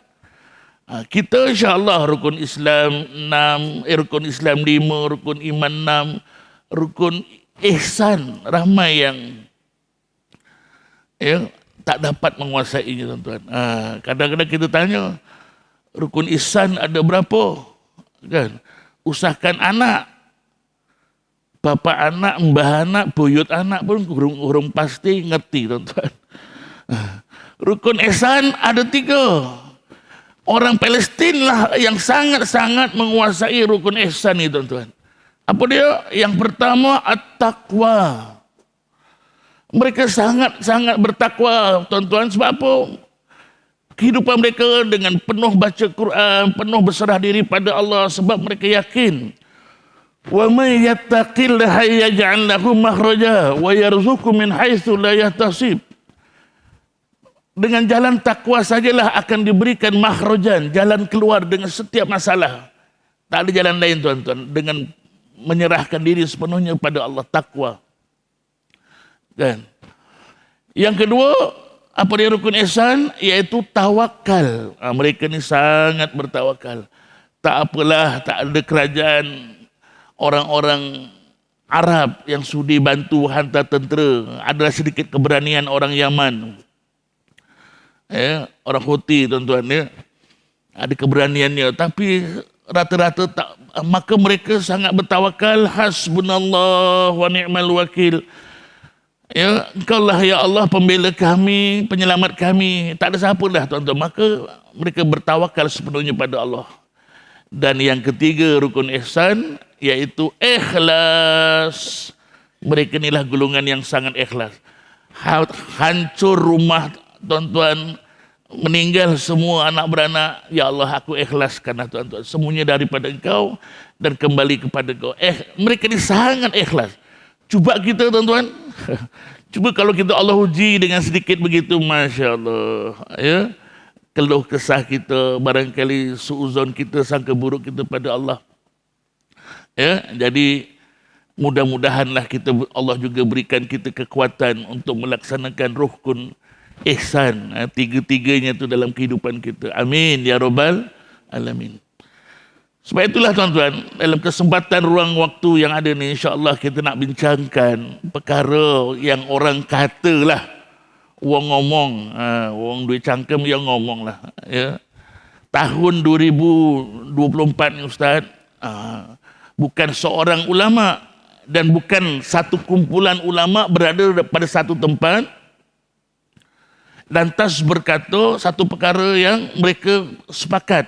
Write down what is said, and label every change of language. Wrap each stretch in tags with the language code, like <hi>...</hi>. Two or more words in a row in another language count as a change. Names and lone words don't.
<ms>Kita</ms> <ar>إن شاء الله</ar> <ms>rukun Islam 6, rukun Islam 5, rukun iman 6, rukun ihsan ramai yang, ya, tak dapat menguasainya, tuan-tuan. Kadang-kadang kita tanya, rukun ihsan ada berapa? Kan? Usahakan anak, bapa anak, mbah anak, buyut anak pun kurang pasti ngerti, tuan-tuan. Rukun ihsan ada 3. Orang Palestin lah yang sangat-sangat menguasai rukun ihsan ini, tuan-tuan. Apa dia? Yang pertama, at-taqwa. Mereka sangat-sangat bertakwa, tuan-tuan. Sebab apa? Kehidupan mereka dengan penuh baca Quran, penuh berserah diri pada Allah, sebab mereka yakin,</ms> <ar>وَمَن يَتَّقِ اللَّهَ يَجْعَل لَّهُ مَخْرَجًا وَيَرْزُقْهُ مِنْ حَيْثُ لَا يَحْتَسِبُ.</ar> <ms>Dengan jalan takwa sajalah akan diberikan makhrajan, jalan keluar dengan setiap masalah. Tak ada jalan lain, tuan-tuan, dengan menyerahkan diri sepenuhnya pada Allah, takwa. Kan? Yang kedua, apa dia rukun ihsan? Iaitu tawakal. Mereka ni sangat bertawakal. Tak apalah, tak ada kerajaan orang-orang Arab yang sudi bantu hantar tentera. Adalah sedikit keberanian orang Yaman. Orang Houthi, tuan-tuan, ya, ada keberaniannya. Tapi rata-rata tak, maka mereka sangat bertawakal,</ms> <ar>حسبنا الله ونعم الوكيل.</ar> <ms>Ya, engkaulah ya Allah pembela kami, penyelamat kami, tak ada siapa dah tuan-tuan. Maka mereka bertawakal sepenuhnya pada Allah. Dan yang ketiga rukun ihsan, iaitu ikhlas. Mereka inilah golongan yang sangat ikhlas. Hancur rumah tuan-tuan, meninggal semua anak beranak, ya Allah aku ikhlaskan tuan-tuan, semuanya daripada engkau dan kembali kepada engkau. Mereka ini sangat ikhlas. Cuba kita tuan-tuan, cuba kalau kita Allah uji dengan sedikit begitu,</ms> <ar>ما شاء الله,</ar> <ms>ya, keluh kesah kita, barangkali suuzon kita, sangka buruk kita pada Allah, ya. Jadi mudah-mudahanlah kita, Allah juga berikan kita kekuatan untuk melaksanakan rukun ihsan, tiga-tiganya itu dalam kehidupan kita.</ms> <ar>آمين يا رب العالمين.</ar> <ms>Sebab itulah tuan-tuan, dalam kesempatan ruang waktu yang ada ni,</ms> <ar>إن شاء الله</ar> <ms>kita nak bincangkan perkara yang orang katalah, orang ngomong, orang duit cangkem yang ngomong lah, ya. Tahun 2024 ni Ustaz, bukan seorang ulama dan bukan satu kumpulan ulama berada pada satu tempat lantas berkata satu perkara yang mereka sepakat.</ms>